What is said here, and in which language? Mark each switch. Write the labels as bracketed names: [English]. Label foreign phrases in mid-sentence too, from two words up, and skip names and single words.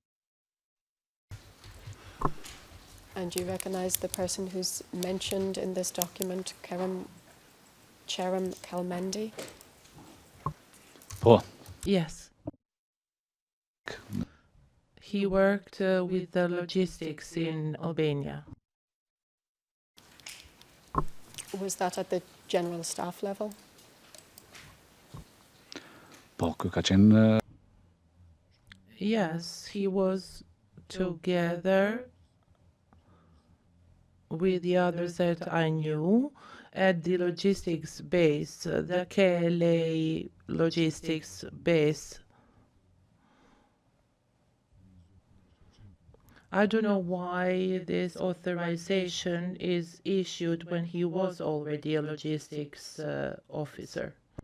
[English] And do you recognize the person who's mentioned in this document, Cheram Kalmendi? [Albanian] po. [English] Yes. He worked with the logistics in Albania. Was that at the general staff level? [Albanian] Po, ky ka qenë [English] Yes, he was together with the others that I knew at the logistics base, the KLA logistics base. I don't know why this authorization is issued when he was already a logistics officer.